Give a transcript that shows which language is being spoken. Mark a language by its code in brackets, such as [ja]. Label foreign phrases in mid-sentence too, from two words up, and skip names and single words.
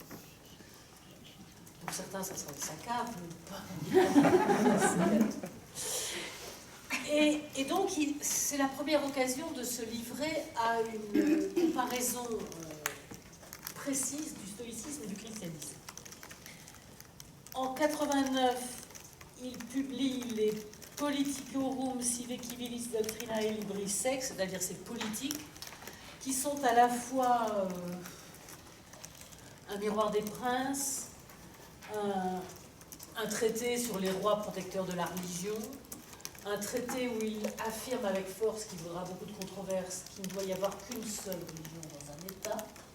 [fr] Pour certains, ça sera le saccade, mais pas. Et donc, c'est la première occasion de se livrer à une comparaison précise du stoïcisme et du christianisme. En 89, il publie les Politicorum sive civilis doctrinae libris sex, c'est-à-dire ces politiques qui sont à la fois un miroir des princes, un traité sur les rois protecteurs de la religion, un traité où il affirme avec force qu'il vaudra beaucoup de controverses qu'il ne doit y avoir qu'une seule religion dans un État,